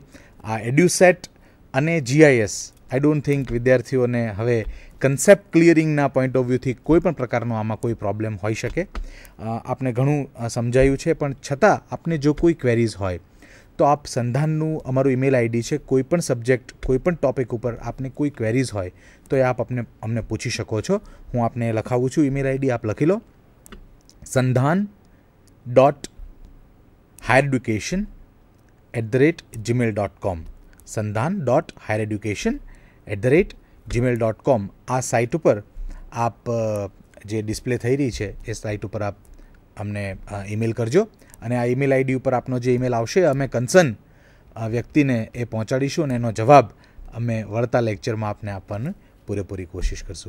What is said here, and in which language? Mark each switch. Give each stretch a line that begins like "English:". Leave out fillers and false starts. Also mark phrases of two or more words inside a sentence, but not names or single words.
Gujarati: આ એડ્યુસેટ અને GIS,
English: I don't think
Gujarati: વિદ્યાર્થીઓને હવે
English: concept clearing point of view
Gujarati: કોઈ પણ પ્રકારનો આમાં કોઈ પ્રોબ્લેમ હોઈ શકે. આપને ઘણું સમજાયું છે, પણ છતાં આપને જો કોઈ ક્વેરીઝ હોય તો આપ સંધાનનું અમારું
English: email ID
Gujarati: છે. કોઈ પણ સબ્જેક્ટ, કોઈ પણ ટોપિક ઉપર આપને કોઈ ક્વેરીઝ હોય તો એ આપ અમને પૂછી શકો છો. હું આપને લખાવું છું
English: email ID,
Gujarati: આપ લખી લો.
English: sandhan.highereducation@gmail.com. sandhan.highereducation@gmail.com.
Gujarati: આ સાઇટ ઉપર આપ જે ડિસ્પ્લે થઈ રહી છે એ સાઇટ ઉપર આપ અમને ઈમેલ કરજો, અને આ
English: email ID
Gujarati: ઉપર આપનો જે ઈમેલ આવશે અમે કન્સર્ન વ્યક્તિને એ પહોંચાડીશું, અને એનો જવાબ અમે વળતા લેક્ચરમાં આપને આપવાની પૂરેપૂરી કોશિશ કરશું.